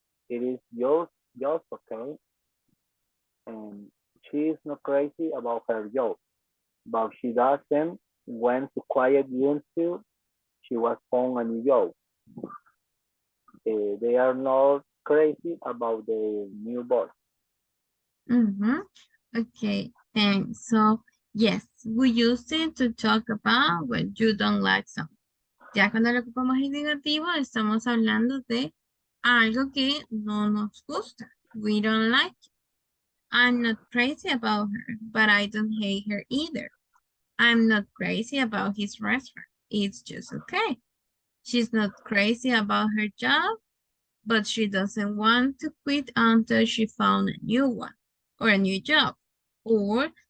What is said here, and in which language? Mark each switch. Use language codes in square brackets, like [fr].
[en] It is just okay. And she is not crazy about her job, but she doesn't went to quiet until she was found a new job. They are not crazy about the new boss. Okay, thanks. So, yes, we use it to talk about when you don't like something. [es] Ya cuando lo ocupamos en negativo, estamos hablando de algo que no nos gusta. [en] We don't like it. I'm not crazy about her, but I don't hate her either. I'm not crazy about his restaurant. It's just okay. She's not crazy about her job, but she doesn't want to quit until she found a new one or a new job. Or